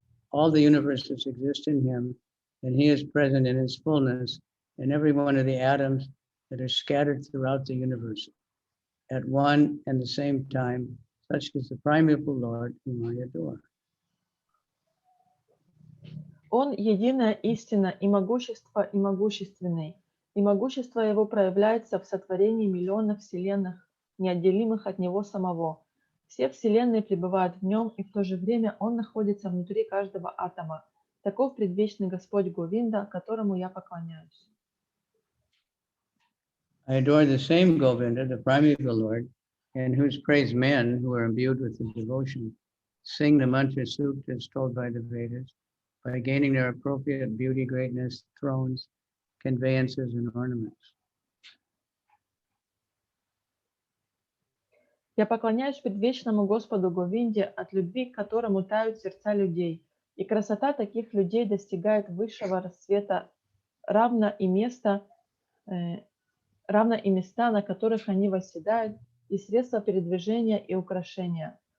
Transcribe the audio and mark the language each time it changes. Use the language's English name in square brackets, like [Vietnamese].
[English] All the universes exist in him, and he is present in his fullness in every one of the atoms that are scattered throughout the universe at one and the same time, such is the primeval Lord whom I adore. [Russian] Он единая истина и могущество, и могущественный, и могущество его проявляется в сотворении миллионов вселенных, неотделимых от него самого. Все вселенные пребывают в нем, и в то же время он находится внутри каждого атома. Таков предвечный Господь Говинда, которому я поклоняюсь. [English] I adore the same Govinda, the primeval Lord, in whose praise men who are imbued with the devotion sing the mantra suktas told by the Vedas, by gaining their appropriate beauty, greatness, thrones, conveyances, and ornaments. [Russian] Я поклоняюсь предвечному Господу Говинде, от любви к которому тают сердца людей, и красота таких людей достигает высшего расцвета, равно и места, на которых они восседают, и средства передвижения и украшения.